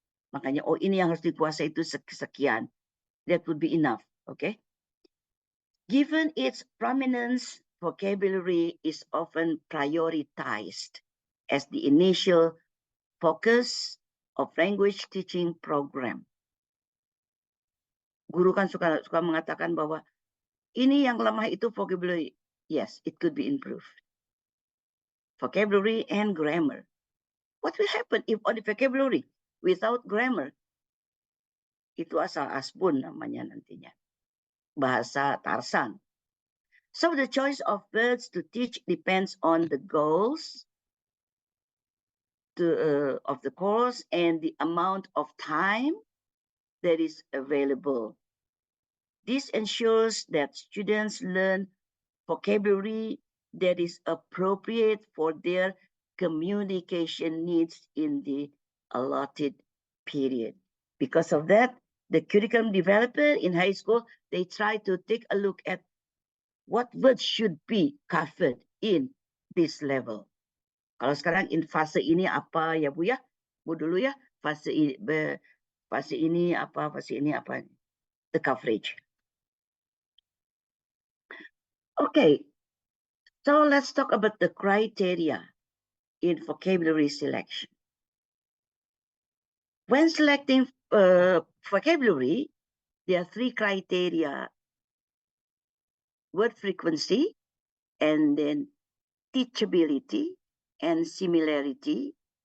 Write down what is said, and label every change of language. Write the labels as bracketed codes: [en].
[id] Makanya, oh ini yang harus dikuasai itu sekian. [en] That would be enough, okay? Given its prominence, vocabulary is often prioritized as the initial focus of language teaching program. [id] Guru kan suka mengatakan bahwa Ini yang lemah itu vocabulary. [en] Yes, it could be improved. Vocabulary and grammar. What will happen if only vocabulary without grammar? [id] Itu asal asbun namanya nantinya. Bahasa Tarsan. [en] So the choice of words to teach depends on the goals of the course and the amount of time that is available. This ensures that students learn vocabulary that is appropriate for their communication needs in the allotted period. Because of that, the curriculum developer in high school, they try to take a look at what words should be covered in this level. [id] Kalau sekarang in fase ini apa ya Bu ya? Bu dulu ya, fase ini apa, fase ini apa? [en] The coverage. Okay, so let's talk about the criteria in vocabulary selection. When selecting vocabulary, there are three criteria: word frequency, and then teachability and similarity.